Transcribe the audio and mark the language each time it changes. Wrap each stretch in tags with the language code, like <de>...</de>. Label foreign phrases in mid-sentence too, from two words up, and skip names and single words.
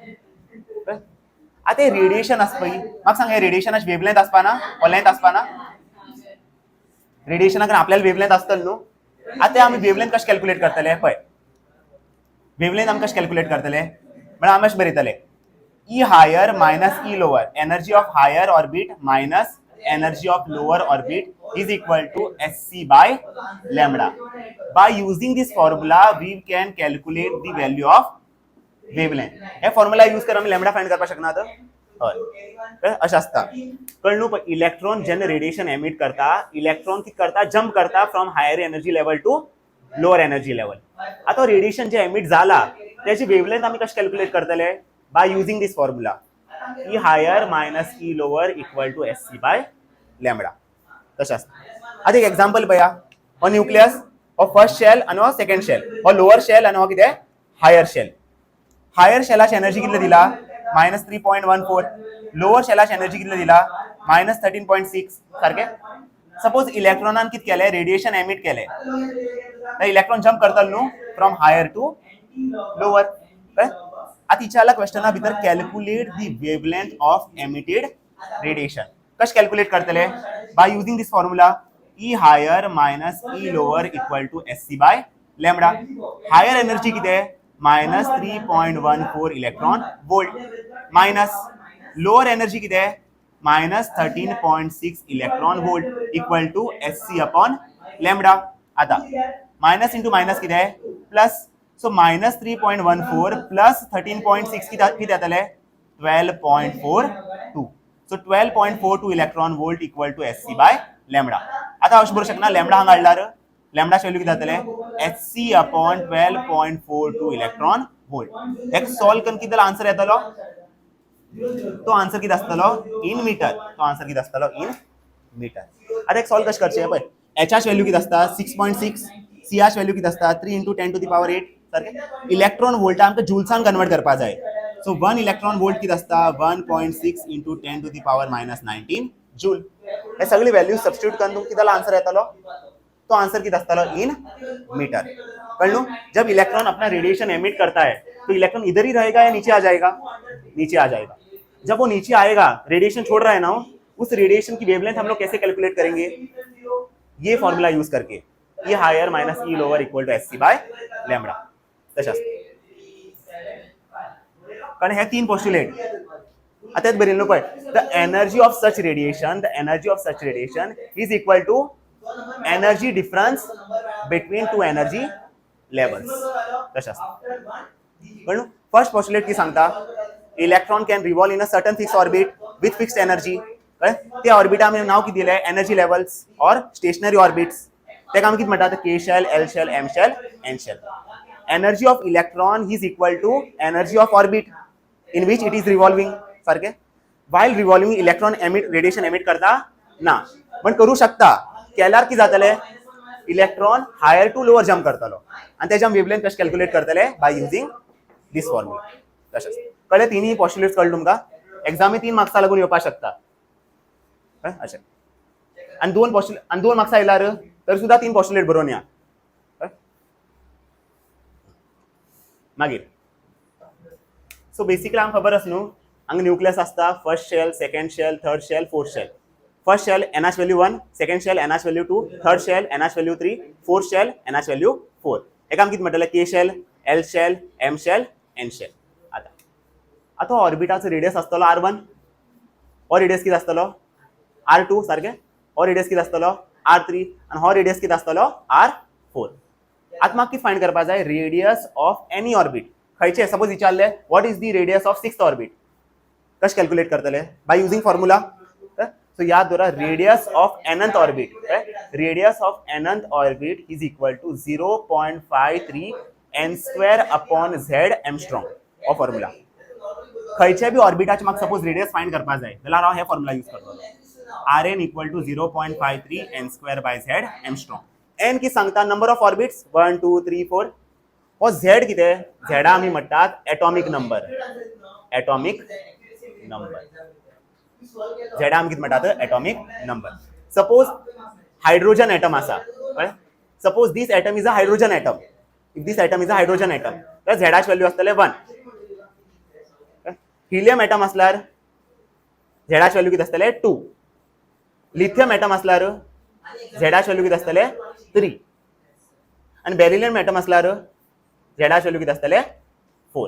<kok>आता रेडिएशन आस पळय, म्हाका सांग, हे रेडिएशनाची वेवलेंथ आसपाना वा लेंथ आसपाना? रेडिएशनाक आपल्याला वेवलेंथ आसतली न्हू. आता आमी वेवलेंथ कशें कॅल्क्युलेट करतले? पळय, वेवलेंथ आमी कशें कॅल्क्युलेट करतले? म्हळ्यार आमी अशें बरयतले</kok> <en>E higher minus E lower, energy of higher orbit minus energy of lower orbit is equal to SC by lambda. By using this formula we can calculate the value of wavelength.</en> <kok>हे</kok> <en>formula use</en> <kok>करून आमी</kok> <en>lambda find</en> <kok>करपाक शकनात. हय, अशें आसता. कळ्ळें न्हू? इलेक्ट्रॉन जेन्ना</kok> <en>radiation emit</en> <kok>करता, इलेक्ट्रॉन कितें करता?</kok> <en>जंप करता from higher energy level to lower energy level टू लोअर एनर्जी लेवल.</en> <kok>आता रेडिएशन जे एमिट जाला त्याची वेवलेंथ आमी कशें कॅल्क्युलेट करतले?</kok> <en>By using this formula E higher minus E lower equal to SC by lambda.</en> <kok>तशें आसता. आतां एक एक्झाम्पल पळया. हो न्यूक्लियस, हो</kok> <en>first shell</en> <kok>आनी हो</kok> <en>second shell,</en> <kok>हो</kok> <en>lower shell</en> <kok>आनी हो कितें?</kok> <en>higher shell.</en> <kok>हायर शेलाची एनर्जी कितले दिला? -3.14. लोअर शेलाची एनर्जी कितले दिला? -13.6. सारखे. सपोज इलेक्ट्रॉनान कितें केलें?</kok> <en>radiation emit</en> <kok>केलें, तर इलेक्ट्रॉन जंप करतलो न्हू</kok> <en>from higher to lower.</en> <kok>आता इचारला क्वेश्चना भितर</kok> <en>calculate the wavelength of emitted radiation.</en> <kok>कशें कॅल्क्युलेट करतले?</kok> <en>By using this formula E higher minus E lower equal to SC by lambda. higher energy</en> <kok>कितें?</kok> <en>-3.14 electron volt minus lower energy कितें? -13.6 electron volt equal to SC upon lambda. आता minus into minus कितें? प्लस.</en> <kok>सो -3.14 प्लस 13.6 कितें जातले?</kok> <en>12.42. So 12.42 electron volt equal to SC by lambda.</en> <kok>आता अशें बरोवंक शकना लॅम्बडा हांगा हाडल्यार लॅम्बडाची व्हॅल्यू कितें जातले?</kok> <en>SC upon 12.42 electron volt.</en> <kok>एक सॉल्व करून कितें जाल्यार आन्सर येतलो? तो आन्सर कितें आसतलो?</kok> <en>in meter.</en> <kok>तो आन्सर कितें आसतलो?</kok> <en>in meter.</en> <kok>आता एक सॉल्व कशें करचें? पळय, Hची व्हॅल्यू कितें आसता? 6.6. Cची व्हॅल्यू कितें आसता? 3 × 10⁸. सारकें.</kok> <en>electron volt</en> <kok>आमकां जूल्सान कन्वर्ट करपा जाय. सो 1</kok> <en>electron volt</en> <kok>कितें आसता? 1.6 × 10⁻−19 जूल. हे सगळी व्हॅल्यू सबस्टिट्यूट करून तुमकां कितें जाल्यार आन्सर येतलो? तो आंसर कितना आसतलो?</kok> <en>in meter.</en> <kok>कळ्ळू?</kok> <hi>जब इलेक्ट्रॉन अपना</hi> <en>radiation emit</en> <hi>करता है तो इलेक्ट्रॉन इधर ही रहेगा या नीचे आ जाएगा? नीचे आ जाएगा. जब वो नीचे आएगा, रेडिएशन छोड़ रहा है ना, उस रेडिएशन की वेवलेंथ हम लोग कैसे कैलकुलेट करेंगे?</hi> <en>ये फॉर्मूला यूज करके, E higher minus E lower equal to SC by lambda.</en> <kok>तशाच कारण हे तीन पोस्टुलेट आता बरेल्लो पळय.</kok> <en>The energy of such radiation is equal to energy difference between two energy levels.</en> <kok>तशाच कळ्ळू?</kok> <en>first postulate</en> <kok>की सांगता</kok> <en>electron can revolve in a certain fixed orbit with fixed energy.</en> <kok>ते ऑर्बिटा आमी नाव कितें दिलें?</kok> <en>energy levels और stationary orbits.</en> <kok>तेका आमी कितें म्हणटात?</kok> <en>K shell, L shell, M shell, N shell. Energy of electron is equal to energy of orbit in which it is revolving.</en> <kok>सारखे.</kok> <en>while revolving electron radiation emit</en> <kok>करता ना, पण करू शकता. केल्यार कितें जातले? इलेक्ट्रॉन</kok> <en>higher to lower jump</en> <kok>करतलो आणि त्याच्या वेवलेंथ कशें कॅल्क्युलेट करतले</kok> <en>by using this formula.</en> <kok>तशेंच कळ्ळे तिनी पॉस्टुलेट्स कळ्ळे तुमकां. एक्झामी 3 मार्क्सां लागून येवपाक शकता अशें. आणि 2 मार्क्सां येयल्यार तर सुद्धा 3 पॉस्टुलेट बरोवन या. मागीर</kok> <en>so basically</en> <kok>आमकां खबर आसा न्हू हांगा न्यूक्लियस आसता.</kok> <en>first shell, second shell, third shell, fourth shell. first shell NH value 1, second shell NH value 2, third shell NH value 3, fourth shell NH value 4.</en> <kok>एका कितें म्हणटले</kok> <en>K shell, L shell, M shell, N shell.</en> <kok>आता ऑर्बिटाचो रेडियस आसतलो R1, हो रेडियस कितें आसतलो R2 सारकें, हो रेडियस कितें आसतलो R3 आणि हो रेडियस कितें आसतलो R4. आता म्हाका कितें फायंड करपा जाय</kok> <en>radius of any orbit.</en> <kok>खंयचे सपोज विचारले</kok> <en>what is the radius of sixth orbit,</en> <kok>कशें कॅल्क्युलेट करतले</kok> <en>by using formula. सो</en> <kok>याद दवरा</kok> <en>radius of nth orbit, radius of nth orbit is equal to 0.53 n² upon z angstrom.</en> <kok>हो फॉर्म्युला खंयचे बी ऑर्बिटाचे म्हाका सपोज</kok> <en>radius find</en> <kok>करपा जाय जाल्यार हांव हे</kok> <en>formula use</en> <kok>करतलो.</kok> <en>Rn equal to 0.53 n² by z angstrom. n</en> <kok>कितें सांगता</kok> <en>number of orbits 1 2 3 4.</en> <kok>हो z कितें z आमी म्हणटात</kok> <en>atomic number. atomic number</en> <kok>z आमी कितें म्हणटात</kok> <en>atomic number. suppose hydrogen atom आसा, suppose this atom is a hydrogen atom. if this atom is a hydrogen atom तर z value आसतले 1.</en> <kok>हिलियम एटम असल्यार z वॅल्यू कितें आसतले 2. लिथियम एटम असल्यार z वॅल्यू कितें आसतले 3. आणि बेरिलियम एटम असल्यार z वॅल्यू कितें आसतले 4.</kok>